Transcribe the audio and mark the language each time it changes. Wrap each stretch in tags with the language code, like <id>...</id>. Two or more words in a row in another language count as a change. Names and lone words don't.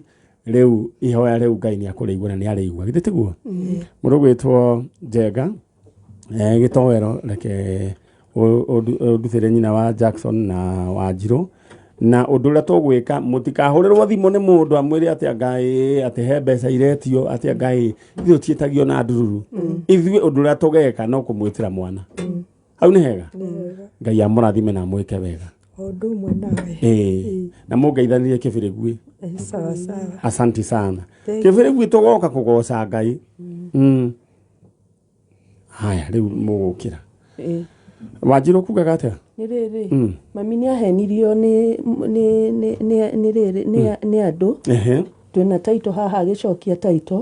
<ki>riu ihoya riu Ngai ni akũrĩigua na ni arĩigua githitiguo mũndũ gwĩtwo Njenga gĩtowero reke ũndutĩre nyina wa Jackson na Wanjiru na ũndũ ũrĩa tũgwĩka mũtikahũrĩrwo thimũ nĩ mũndũ amwĩre atĩ Ngai atĩ he mbeca iretio atĩ Ngai ithuĩ tiĩtagio na ndururu ithuĩ ũndũ ũrĩa tũgeka no kũmwĩtĩra mwana hau nĩ hega Ngai amũrathime na amwĩke wega Odu mwanawe. Na mũngeithanirie kĩbĩrĩgui.</ki> <sw>Sawa sawa. Asante sana.</sw> <ki>Kĩbĩrĩgui tũgoka kũgoca Ngai. Haya rĩu mũgũkĩra. Wanjiru kugaga atĩa? Nĩ rĩrĩ. Mami nĩ ahenirio nĩ andũ. Twĩna taito haha agĩcokia taito.</ki>